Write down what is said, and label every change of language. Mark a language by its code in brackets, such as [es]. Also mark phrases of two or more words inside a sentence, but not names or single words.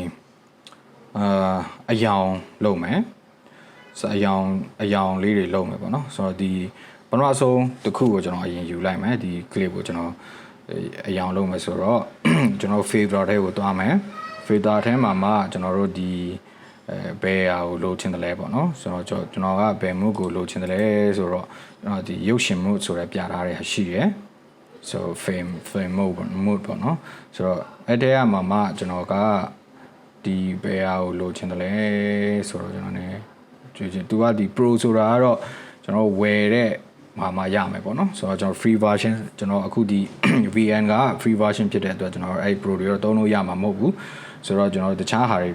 [my] အယောင်လုပ်မယ်အယောင်လေးတွေလုပ်မယ်ပေါ့နော်ဆိုတော့ဒီပထမဆုံးတစ်ခုကိုကျွန်တော်အရင်ယူလိုက်မယ်ဒီ clip ကိုကျွန်တော်အယောင်လုပ်မယ်ဆိုတော့ကျွန်တော် favorite ထဲကိုတွားမယ် favorite ထဲမှာမှကျွန် တော်တို့ဒီဘယ်ဟာကိုလိုချင်တယ်လဲပေါ့နော်ဆိုတော့ကျွန်တော်ကဘယ် mood ကိုလိုချင်တယ်လဲဆိုတော့ကျွန်တော်ဒီရုပ်ရှင် mood ဆိုရပြထားတဲ့ဟာရှိတယ် [en] so film mood [my] ပေါ့နော်ဆိုတော့အဲ့တဲကမှကျွန်တော်ကဒီဘယ်ဟာကိုလိုချင်တယ်လဲဆိုတော့ကျွန်တော် ਨੇ ကြ ည့်သူကဒီ pro ဆိုတာကတော့ကျွန်တော်ဝယ်တဲ့မှာရမယ်ပေါ့နော်ဆိုတော့ကျွန်တော် [en] free version [my] ကျွန်တော်အခုဒီ VN က [en] free version [my] ဖြစ်တဲ့အတွက်ကျွန်တော်အဲ့ pro တွေတော့သုံးလို့ရမှာမဟုတ်ဘူးဆိုတော့ကျွန်တော်တခြားဟာတွေ